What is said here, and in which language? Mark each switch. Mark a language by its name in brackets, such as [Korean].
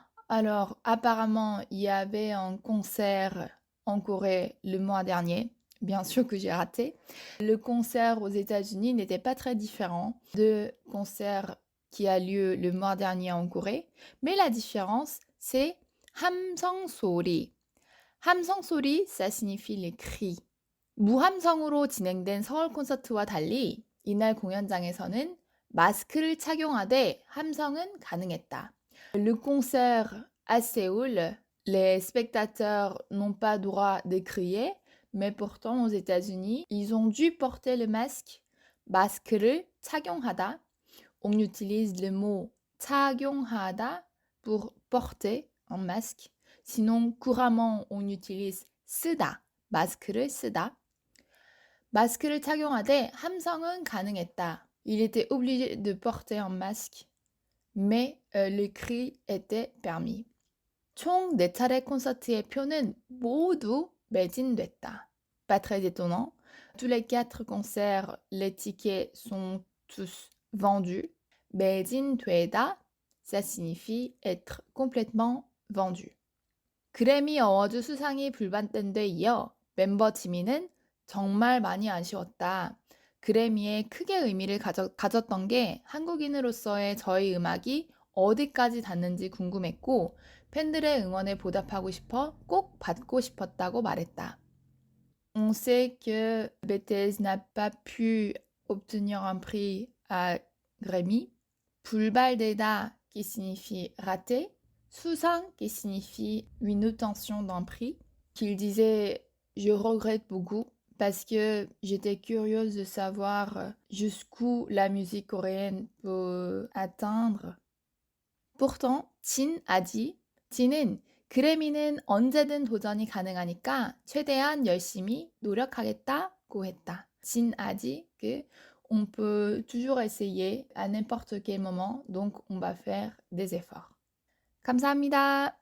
[French] Alors, apparemment, il y avait un concert en Corée le mois dernier. Bien sûr que j'ai raté. Le concert aux États-Unis n'était pas très différent de concert qui a lieu le mois dernier en Corée. Mais la différence, c'est 함성 소리. 함성 소리, ça signifie les cris. [Korean] 무함성으로 진행된 서울 콘서트와 달리 이날 공연장에서는 마스크를 착용하되 함성은 가능했다. [French] Le concert à Séoul, les spectateurs n'ont pas droit de crier, mais pourtant aux États-Unis, ils ont dû porter le masque. [Korean] 마스크를 착용하다. [French] On utilise le mot 착용하다 pour porter un masque. Sinon, couramment, on utilise 쓰다. [Korean] 마스크를 쓰다. 마스크를 착용하되 함성은 가능했다. [French] Il était obligé de porter un masque, mais le cri était permis. [Korean] 총 4차례 콘서트의 표는 모두 매진됐다. [French] Pas très étonnant. Tous les 4 concerts, les tickets sont tous vendus. 매진되다, ça signifie être complètement vendu. [Korean] 그래미 어워즈 수상이 불발된 데 이어 멤버 지민은 정말 많이 아쉬웠다. 그래미에 크게 의미를 가졌던 게 한국인으로서의 저희 음악이 어디까지 닿는지 궁금했고 팬들의 응원에 보답하고 싶어 꼭 받고 싶었다고 말했다. [French] On sait que BTS n'a pas pu obtenir un prix à Grammy. 불발되다 qui signifie rater. 수상 qui signifie une obtention d'un prix. Qu'il disait je regrette beaucoup parce que j'étais curieuse de savoir jusqu'où la musique coréenne peut atteindre. Pourtant, 진 a dit, [Korean] 진은 그래미는 언제든 도전이 가능하니까 최대한 열심히 노력하겠다고 했다. [French] 진 a dit que on peut toujours essayer à n'importe quel moment, donc on va faire des efforts. [Korean] 감사합니다.